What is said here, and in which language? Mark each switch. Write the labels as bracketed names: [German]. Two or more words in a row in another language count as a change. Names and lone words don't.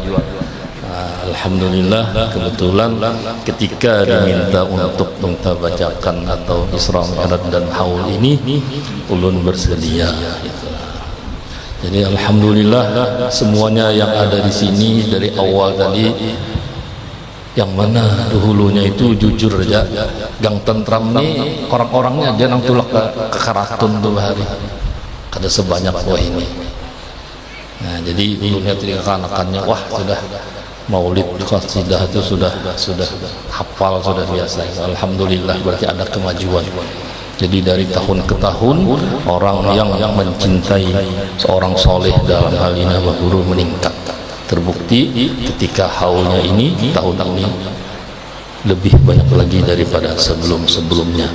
[Indonesian] Alhamdulillah, kebetulan ketika diminta untuk kita bacakan atau Isra Mi'raj dan haul ini, ulun bersedia. Jadi alhamdulillah, semuanya yang ada di sini dari awal tadi, yang mana dahulunya itu jujur aja, Gang Tentram nih orang-orangnya dia [Banjar] nang tulak ke Karatun tuh hari kada sebanyak [Indonesian] wah ini. Nah, jadi dulunya tadi kekanakannya wah sudah maulid qasidah itu sudah hafal, sudah biasa. Alhamdulillah, berarti ada kemajuan. Jadi dari tahun ke tahun orang yang mencintai seorang soleh dalam hal ini Abah Guru meningkat. Terbukti ketika haulnya ini tahun ini lebih banyak lagi daripada sebelum-sebelumnya.